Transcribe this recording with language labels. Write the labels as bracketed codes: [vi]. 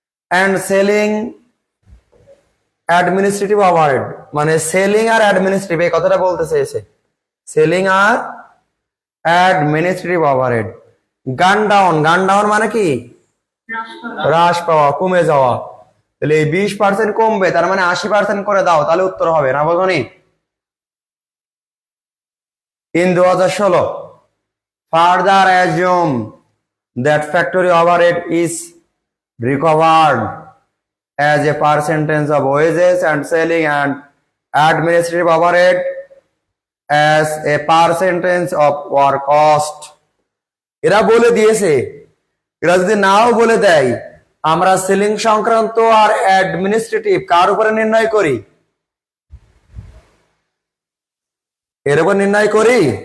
[bn] And selling administrative overhead, মানে selling আর administrative এই কথাটা বলতে চেয়েছে, সেলিং আর অ্যাডমিনিস্ট্রেটিভ ওভারহেড। গান ডাউন, গান ডাউন মানে কি? হ্রাস পাওয়া, কমে যাওয়া। তাহলে এই 20% কমবে, তার মানে 80% করে দাও, তাহলে উত্তর হবে না, বোঝনি? [en] In 2016, further assume that factory overhead is recovered as a percentage of wages and selling and administrative overhead as a percentage of work cost. [bn] এরা বলে দিয়েছে, এরা যদি নাও বলে দেয়, আমরা সেলিং সংক্রান্ত আর অ্যাডমিনিস্ট্রেটিভ কার উপরে নির্ণয় করি? এর উপর নির্ণয় করি।